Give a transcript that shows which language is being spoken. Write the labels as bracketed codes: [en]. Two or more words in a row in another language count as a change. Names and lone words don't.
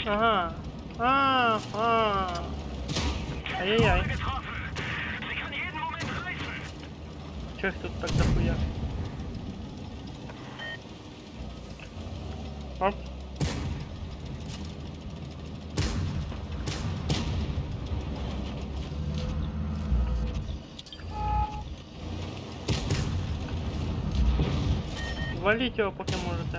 [ru] Ага. Ай-яй-яй. [de] Getroffen! Sie kann jeden Moment reißen! [ru] Чё их тут так дохуя? Оп. Валить его, пока можете.